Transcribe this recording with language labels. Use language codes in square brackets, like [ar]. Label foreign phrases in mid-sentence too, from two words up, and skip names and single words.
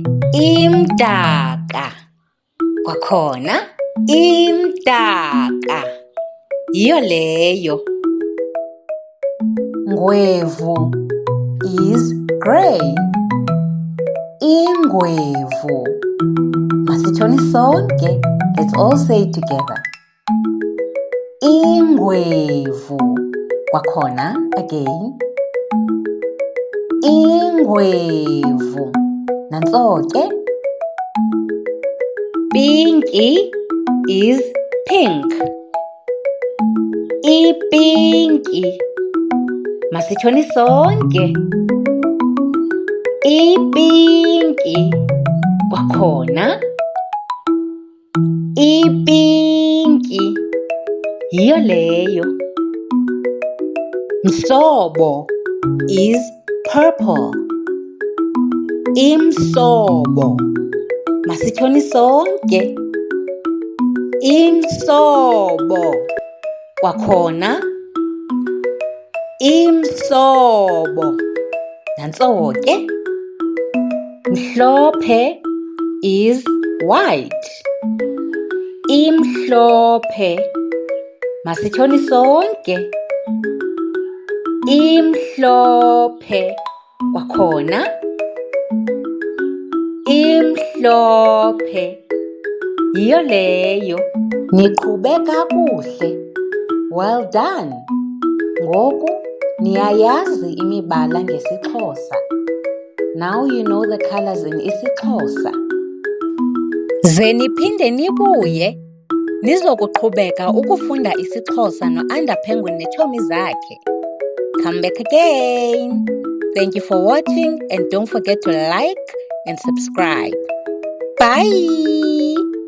[xh] Imdaka. Kwakhona. Imdaka. Yiyo leyo. [en] Ngwevu is grey. [xh] Ingwevu. Masitshoni sonke, [en] let's all say it together. [xh] Ingwevu. Kwakhona again. Ingwevu. Nantso ke. [en] Pinky is pink. [xh] Ipinki. Masitshoni sonke. Ipinki. Kwakhona. Ipinki. Yiyo leyo. [en] Mhlobo is purple. [xh] Imhlobo. Masitshoni sonke. Imhlobo. Kwakhona. Imhlobo. Nantso ke. [en] Mhlophe is white. [xh] Imhlophe. Masitshoni sonke. Imhlophe. Kwakhona. Imhlophe. Yiyo leyo. Niqhube kakuhle. [en] Well done. [xh] Ngoku niyayazi imibala ngesiXhosa. [en] Now you know the colors in isiXhosa. [xh] Ze niphinde nibuye nizokuqhubeka ukufunda isiXhosa no-Under Penguin neetshomi zakhe. [en] Come back again. Thank you for watching and don't forget to like and subscribe. Bye.